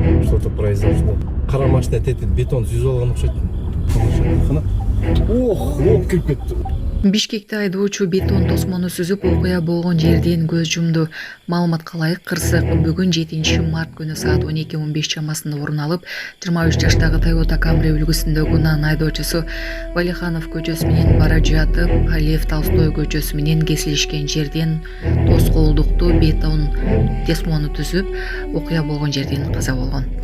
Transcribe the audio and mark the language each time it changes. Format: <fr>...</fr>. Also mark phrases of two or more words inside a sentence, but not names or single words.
<ru>что-то произошло.</ru> <kk>Қара машина тетіп бетон сүзіп алған ұқсайды. Ох, лоп кіріп кетті.</kk> <ky>Бишкекте айдоочу бетон тосмону сүзүп окуя болгон жерден көз жумду. Маалыматка ылайык кырсык бүгүн 7-март күнү саат 12:15 чамасында орун алып, 23 жаштагы Toyota Camry үлгүсүндөгү унаа айдоочусу Валиханов көчөсү менен бара жатып, Лев Толстой көчөсү менен кесилишкен жерден тоскоолдуктуу бетон тосмону түзүп, окуя болгон жерден каза болгон.</ky>